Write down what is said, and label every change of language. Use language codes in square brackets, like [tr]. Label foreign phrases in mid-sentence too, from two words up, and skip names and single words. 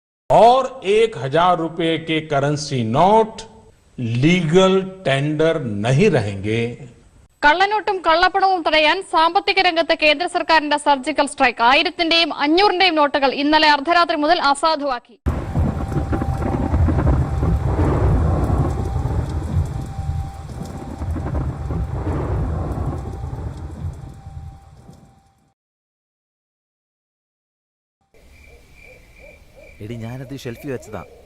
[hi] और 1,000 रुपए के [en] currency note legal tender [hi] नहीं रहेंगे। [ml] കള്ളനോട്ടും കള്ളപ്പണവും തടയാൻ സാമ്പത്തിക രംഗത്ത് കേന്ദ്ര സർക്കാരിന്റെ [en] surgical strike [ml] 1000ന്റെയും 500ന്റെയും നോട്ടുകൾ ഇന്നലെ അർദ്ധരാത്രി മുതൽ അസാധുവാക്കി. എടി ഞാനത് ഷെൽഫിൽ വെച്ചതാ.